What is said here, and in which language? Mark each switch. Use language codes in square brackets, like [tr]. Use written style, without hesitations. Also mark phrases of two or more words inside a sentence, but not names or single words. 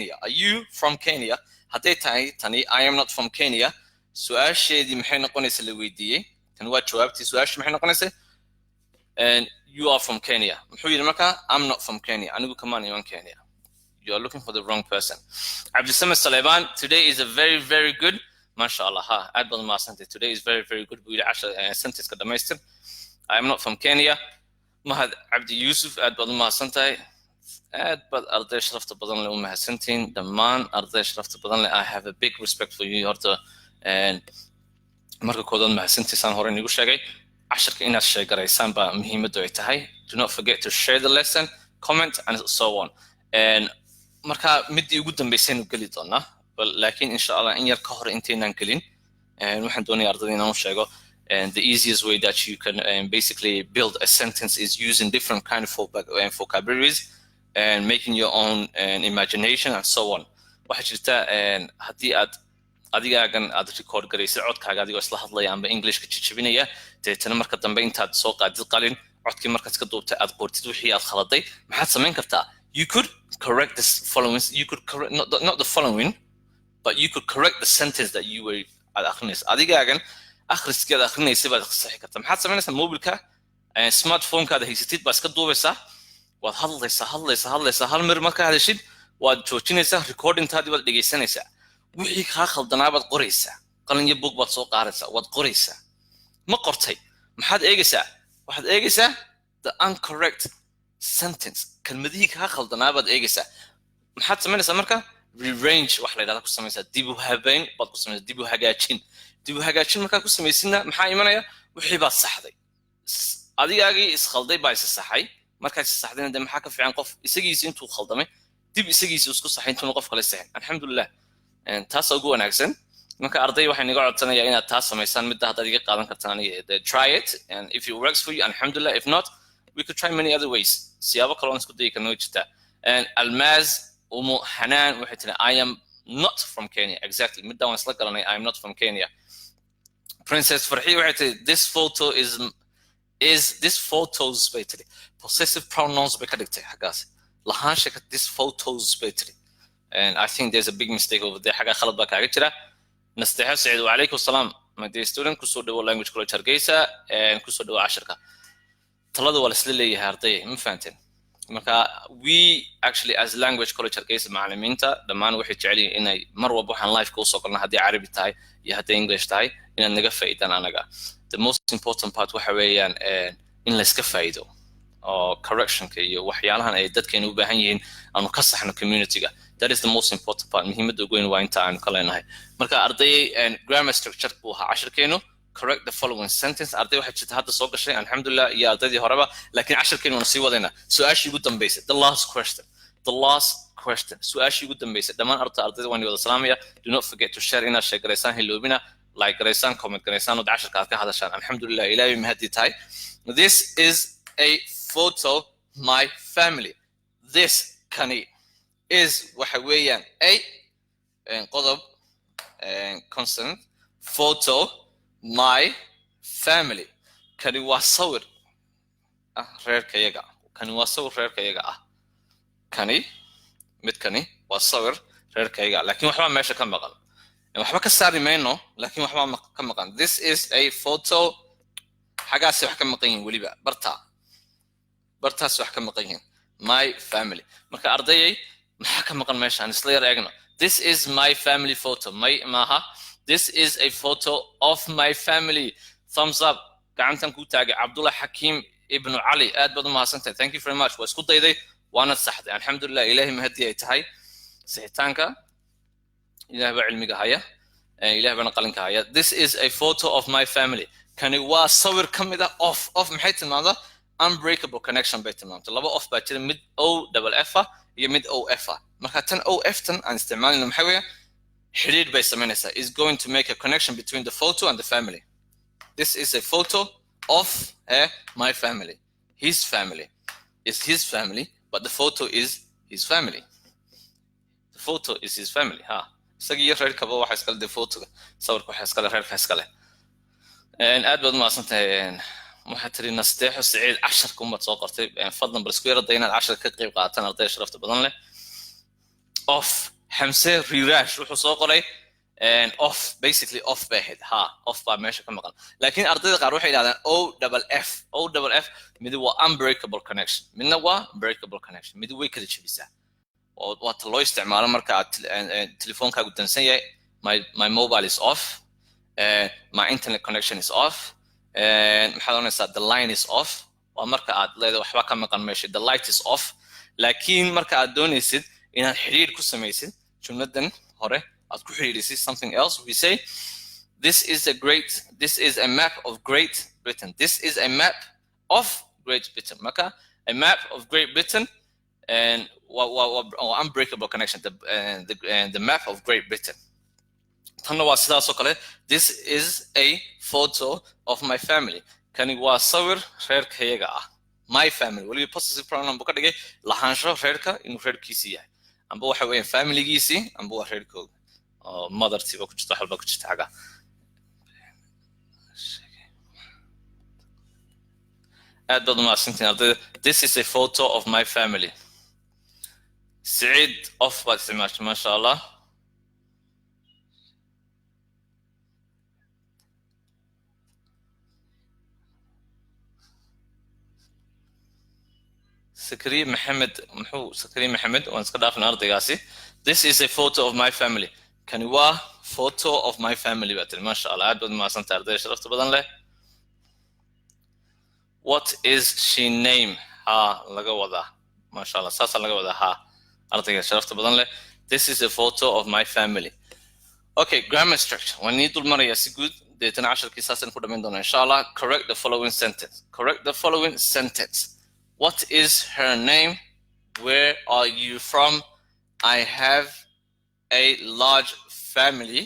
[so] Kenya hadday tahay tani [en] I am not from Kenya [so] su'aasheedii maxay noqonaysaa la weydiiyay tan waa jawaabtii su'aasha maxay noqonaysaa [en] and you are from Kenya [so] muxuu yiri marka [en] I'm not from Kenya [so] anigu kamaan iman Kenya [en] you are looking for the wrong person Abdul Samad Salaiban today is a very very good [so] mashallah ha aad baad maasantay [en] today is very very good [so] buu yiri sentence ka dhamaystir [en] I am not from Kenya [so] Mahad Abdi Yusuf aad baad maasantay aad baad arday sharafta badan leh u mahadsantiin dhammaan arday sharafta badan leh [en] I have a big respect for you [so] horta and marka koodan mahadsantiisaan hore nigu sheegay casharka inaad sheegaraysaan baa muhiimaddu ay tahay [en] do not forget to share the lesson comment and so on and [so] marka midii ugu dambeysay inuu gali doonaa laakiin insha Allah in yar ka hor inteenan galin waxaan doonayaa ardayda inaan u sheego [en] and the easiest way that you can basically build a sentence is using different kind of vocabularies and making your own imagination and so on [so] waxa jirta hadii aad adigaagan aad record garaysid codkaaga adigoo isla hadlaya amba Englishka jijibinaya deetana marka dambe intaad soo qaadid qalin codkii markaad ka duubtay aad qortid wixii aad khaladay maxaad samayn kartaa [en] you could correct this following you could correct not the following but you could correct the sentence that you were [so] akhrinaysa adigaagan akhriskeeda akhrinaysa baad saxi kartaa maxaad samaynaysaa mobilka smartphone-kaada haysatid baa iska duubaysaa waad hadlaysaa hal mar marka hadashid waad joojinaysaa recording-taadii waad dhegaysanaysaa wixii kaa khaldanaa baad qoraysaa qalin iyo buug baad soo qaadaysaa waad qoraysaa ma qortay maxaad eegaysaa waxaad eegaysaa [en] the incorrect sentence [so] kalmadihii kaa khaldanaa baad eegaysaa maxaad samaynaysaa marka rearrange wax la yidhahda ku samaysaa dib u habeyn baad ku samaysaa dib u hagaajin markaad ku samaysidna maxaa imanaya wixii baad saxday adigaagii iskhalday baa isa saxay markaad isa saxdayna de maxaa ka fiican qof isagiisa intuu khaldamay dib isagiisa isku saxayntuuna qof kale saxin alxamdulilah taas ugu wanaagsan marka arday waxay naga codsanayaa inaad taas samaysaan midda haddaad iga qaadan kartaan [en] try it and if it works for you [so] alxamdulilah [en] if not we could try many other ways [so] siyaabo kale oon isku dayi karnoo jirta and almaz umu xanaan waxay tiri [en] I am not from Kenya [so] exactly midda waan isla garanay [en] I am not from Kenya [so] Princess Farhi waxay tiri [en] this photo is this photos [so] bay tiri [en] possessive pronouns [so] bay ka dhigtay xaggaas lahaansha [en] this photos [so] bay tiri [en] and I think there's a big mistake over there [so] xagga khalad baa kaaga jira nasteexo saciid wacalaykum asalaam [en] my dear student [so] kusoo dhawo language college hargeysa kusoo dhawo casharka talada waa laisla leeyahay arday ma fahanteen marka [en] we actually [so] as language college hargeysa macallimiinta dhammaan waxay jecel yihiin inay mar walba waxaan live ka usoo galna haddii carabi tahay iyo haddii english tahay inaad naga faa'iidaan anaga [en] the most important part [so] waxa weeyaan in la iska faa'iido oo correctionka iyo waxyaalahan ay dadkeenu u baahan yihiin aanu ka saxno communityga [en] that is the most important part [so] muhiimadda ugu weyn waa inta aanu ka leenahay marka arday [en] grammar structure [so] buu ahaa casharkeenu [en] correct the following sentence [so] arday waxay jirta hadda soo gashay alxamdulilah iyo ardaydii horeba laakiin casharkeenu waana sii wadaynaa su-aashii ugu dambeysay [en] the last [so] question su-aashii ugu dambeysay dhammaan ardayda waan wada salaamaya [en] do not forget to share [so] inaad sheegaraysaan hiloobina like garaysaan comment garaysaan oo casharka aad ka hadashaan alxamdulilah ilaahay mahadii tahay [en] this is a photo my family this [so] kani is waxa weeyaan a qodob [en] consonant photo my family [so] kani waa sawir reerkayaga kani waa sawir reerkayaga kani midkani waa sawir reerkayaga laakiin waxba meesha ka maqan waxba ka saari mayno laakiin waxba ka maqan [en] this is a photo [so] xagaasi wax ka maqan yihiin weliba bartaas wax ka maqan yihiin [en] my family [so] marka ardayay maxaa ka maqan meeshaan isla yar eegno [en] this is my family photo [so] maaha [en] this is a photo of my family thumbs up [so] gacantan ku taagay cabdullah xakiim ibnu cali aad baad u mahadsantahay [en] thank you very much [so] waa isku dayday waana saxday alxamdulilah ilaahay mahadii ay tahay sixitaanka ilaah baa cilmiga haya ilaah baana qalinka haya [en] this is a photo of my family [so] kani waa sawir ka mid ah of maxay tilmaamdaa [en] unbreakable connection [so] bay tilmaamtaa laba of baa jira mid o [en] double f [so] iyo mid o f marka tan o f tan aan isticmaalina maxay weeye xiriir bay samaynaysaa [en] is going to make a connection between the photo and the family this is a photo of my family his family is his family but the photo is his family the photo is his family [so] isagii iyo reerkaba waxa iskale de photoga sawirka waxa iskale reerka iskale aad baad mahadsantahay waxaa tiri nasteexo saciid casharka umaad soo qortay fadlan bal isku yarada inaad casharka ka qayb qaataan arday sharafta badan leh of xamse rirash wuxuu soo qoray off basically off bay ahayd off baa meesha ka maqan laakiin ardayda qaar waxay yidhahdaan o [en] double f [so] mid waa [en] unbreakable connection [so] midna waa [en] breakable connection [so] mid way kala jebisaa waa ta loo isticmaalo marka aad telefoonkaagu dansan yahay [en] my mobile is off [so] my internet connection is off maxaad oranaysaa [en] the line is off [so] waa marka aad leedahay waxba ka maqan meesha [en] the light is off [so] laakiin marka aad doonaysid inaad xiriir ku samaysid jumladan hore aad ku xiriirisid [en] something else we say this is a map of Great Britain this is a map of [so] Great Britain marka [en] a map of Great Britain and unbreakable connection the map of Great Britain [so] tanna waa sidaas oo kale [en] this is a photo of my family [so] kani waa sawir reerkayaga [en] my family [so] waliba [en] possessive pronoun [so] buu ka dhigay lahaansho reerka inuu reerkiisii yahay amba waxa weeyaan familigiisii amba waa reerkooda oo mothertiiba ku jirta halba ku jirta xaga aad baad mahadsantiin ardayda [en] this is a photo of my family [so] saciid off baad isticmaashay maasha allah Sakariya Maxamed waan iska dhaafnaa ardaygaasi [en] this is a photo of my family [so] kani waa [en] photo of my family [so] baa tiri maasha allah aad baad mahadsantahay ardayda sharafta badan leh [en] what is she name [so] laga wadaa maasha allah saasa laga wadaa ardayga sharafta badan leh [en] this is a photo of my family okay grammar structure [so] waan nii dul maraya si guud deetana casharkii saasaan ku dhamayn doonaa insha allah [en] correct the following sentence what is her name where are you from I have a large family.